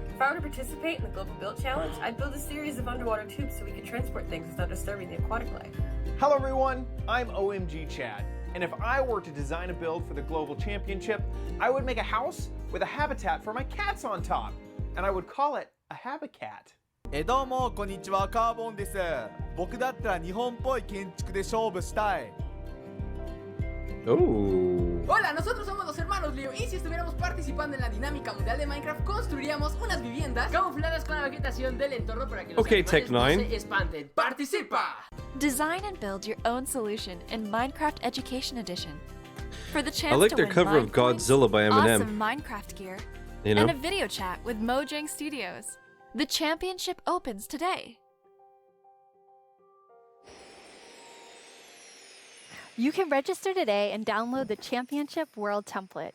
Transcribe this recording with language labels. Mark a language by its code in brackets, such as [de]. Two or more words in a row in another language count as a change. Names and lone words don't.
[en] If I were to participate in the Global Build Challenge, I'd build a series of underwater tubes so we could transport things without disturbing the aquatic life. Hello everyone, I'm OMG Chad, and if I were to design a build for the Global Championship, I would make a house with a habitat for my cats on top, and I would call it a habitat. [ja] どうもこんにちはカーボンです。僕だったら日本っぽい建築で勝負したい。 [en] Oh. [es] Hola, nosotros somos los hermanos Leo y si estuviéramos participando en la dinámica mundial de Minecraft construiríamos unas viviendas camufladas con la vegetación del entorno para que los [en] Okay, [es] animales no [en] Tech9. [es] se espanten. ¡Participa! [en] Design and build your own solution in Minecraft Education Edition. For the chance I like to their win cover of Mine points, Godzilla by Eminem. awesome Minecraft gear, You know? and a video chat with Mojang Studios. The championship opens today. You can register today and download the Championship World Template.